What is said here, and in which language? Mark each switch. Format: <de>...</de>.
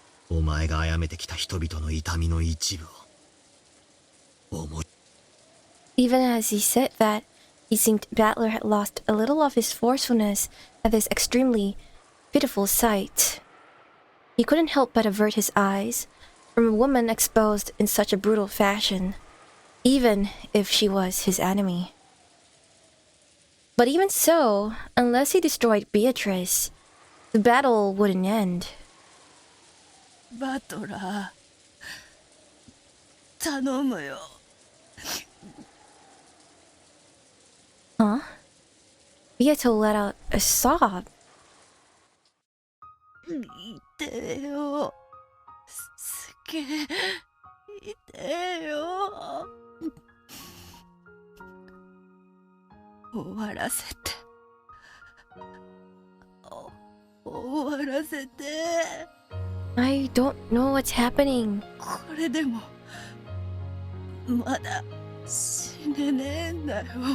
<ja>お前が殺めてきた人々の痛みの一部を思い。</ja> <en>Even as he said that, he seemed Battler had lost a little of his forcefulness at this extremely pitiful sight. He couldn't help but avert his eyes from a woman exposed in such a brutal fashion, even if she was his enemy. But even so, unless he destroyed Beatrice, the battle wouldn't end.</en> <ja>バトラー、頼むよ。</ja> <en>Huh? Beato let out a sob.</en> <ja>痛えよ。すげえ痛えよ。終わらせて。終わらせて。</ja> <en>I don't know what's happening.</en> <ja>これでもまだ死ねねえんだよ。</ja>